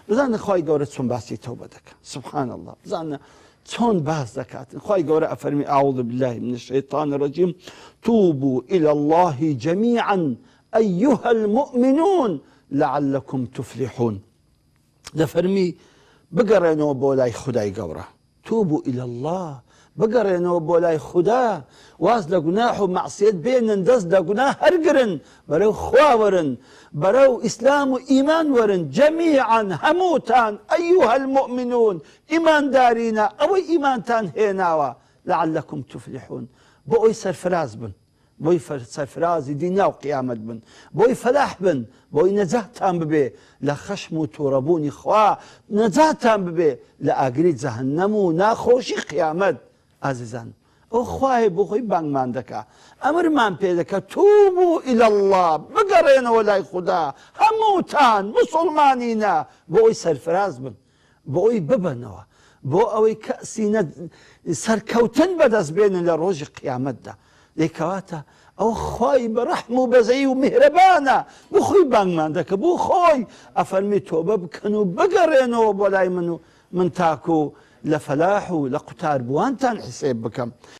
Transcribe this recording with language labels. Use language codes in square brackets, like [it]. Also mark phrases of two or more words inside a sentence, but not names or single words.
[ckb] بزانە خی گەورە چۆن باسی تەوبە دەکات سبحان الله بزانە چۆن باس دەکاتن خی گەورە ئەفەرمی [ar] ئاعوذ بالله من الشیطان الرجیم توبوا إلى الله جميعا أيها المؤمنون لعلكم تفلحون [ckb] دەفەرمی بگەڕێنەوە بۆ لای خودای گەورە [ar] توبوا إلى الله [ckb] بگەڕێنەوە بۆ لای خوددا واز لە گوناح و مەعسیەت بێنن دەست لە گوناه هەرگرن بەرەو خوا وەرن بەرەو ئیسلام و ئیمان وەرن جەمیعاً هەمووتان [ar] ئەیوها المؤمنون [ckb] ئیماندارینە ئەوەی ئیمانتان هێناوە [ar] لعلكم تفلحون [ckb] بۆ ئەوی سەرفراز بن بۆی سەرفرازی دینا و قیامەت بن بۆی فەلاح بن بۆی نەجاتتان ببێ لە خەشم و تووڕەبوونی خوا نەجاتتان ببێ لە ئاگری جەهەنەم و ناخۆشی قیامەت ئازیزان ئەو خوایە بۆ خۆی بانگمان دەکا ئەمرمان پێ دەکە [ar] توبوا إلى الله [ckb] بگەڕێنەوە لای خوددا هەمووتان موسڵمانینە بۆ ئەوی سەرفراز بن بۆ ئەوی ببنەوە بۆ ئەوەی کەسی سەرکەوتن بەدەست بێنن لە ڕۆژی قیامەتدا لێکەواتە ئەو خۆی بەڕەحم و بەزەی و میهرەبانە بۆ خۆی بانگمان دەکە بۆ خۆی ئەفەرمی تۆبە بکەن و بگەڕێنەوە بۆ لای من و من تاکو لە فەلاح و لە قوتاربووانتان حسێب بکەم